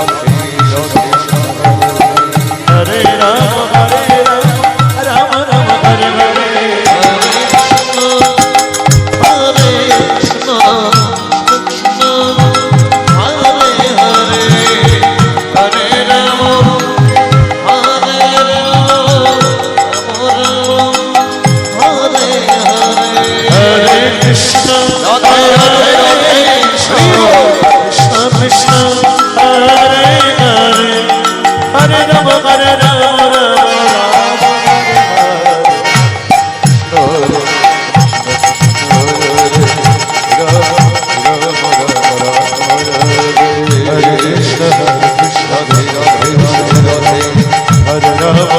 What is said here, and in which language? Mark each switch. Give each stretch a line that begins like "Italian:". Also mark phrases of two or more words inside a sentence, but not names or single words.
Sanskrit: হরে রাম হরে রাম রাম রাম হরে হরে হরে কৃষ্ণ কৃষ্ণ হরে হরে হরে রাম হরে হরে হরে কৃষ্ণ হরে কৃষ্ণ কৃষ্ণ কৃষ্ণ হরে হরে হরে রাম হরে রাম রাম হরে কৃষ্ণ হরে কৃষ্ণ হরে রাম